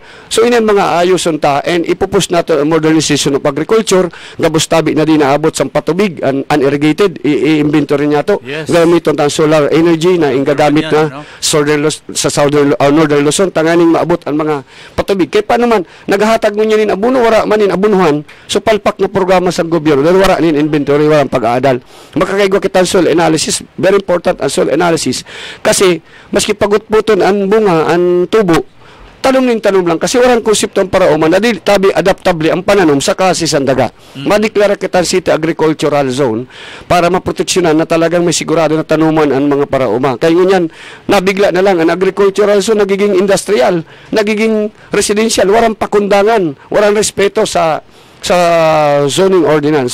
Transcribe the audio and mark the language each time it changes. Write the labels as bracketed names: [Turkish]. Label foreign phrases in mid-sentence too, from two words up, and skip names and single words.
[Bikol] So, inan mga ayuson ta, and ipupus nato ang [English] modernization of agriculture, [Bikol] gabos tabi na di naabot sa patubig, unirrigated, i-inventory niya to. [English] Yes. [Bikol] Gamiton tang [English] solar energy [Bikol] na ingagamit na sa Northern Luzon, tanganing maabot ang mga patubig. Kaya pa naman, naghahatag mo niya nin abuno, wala man nin abunuhan, so palpak na programa sa gobyerno, dahil wala nin inventory, walang pag-aadal. Makakaigwa kita ang [English] soil analysis, very important [Bikol] ang [English] soil analysis, [Bikol] kasi maski pagutputon ang bunga, ang tubo, tanong lang. Kasi walang konsepto ang parauma na di tabi adaptable ang pananom sa klase sa daga. Madeklara kita City Agricultural Zone para maproteksyonan na talagang may sigurado na tanuman ang mga parauma. Kaya ngunyan, nabigla na lang ang [English] agricultural zone, [Bikol] nagiging industrial, nagiging residential, walang pakundangan, walang respeto sa [English] zoning ordinance.